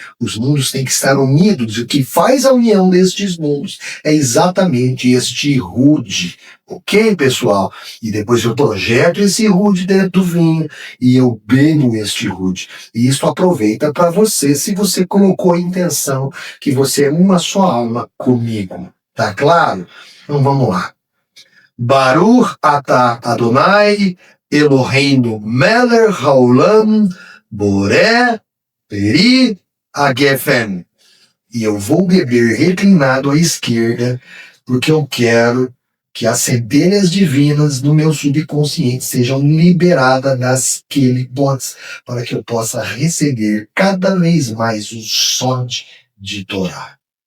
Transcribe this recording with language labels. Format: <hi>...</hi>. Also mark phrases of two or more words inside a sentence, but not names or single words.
<pt>Os mundos têm que estar unidos, e o que faz a união destes mundos é exatamente este Yehud. Ok, pessoal? E depois eu projeto esse Yehud dentro do vinho e eu bebo este Yehud. E isso aproveita para você, se você colocou a intenção que você é uma só alma comigo. Tá claro? Então vamos lá.</pt> <he>ברוך אתה אדוני אלוהינו מלך העולם בורא פרי הגפן.</he> <pt>E eu vou beber reclinado à esquerda, porque eu quero que as centelhas divinas do meu subconsciente sejam liberadas das Kelipots, para que eu possa receber cada vez mais o Sod de Torá.</pt>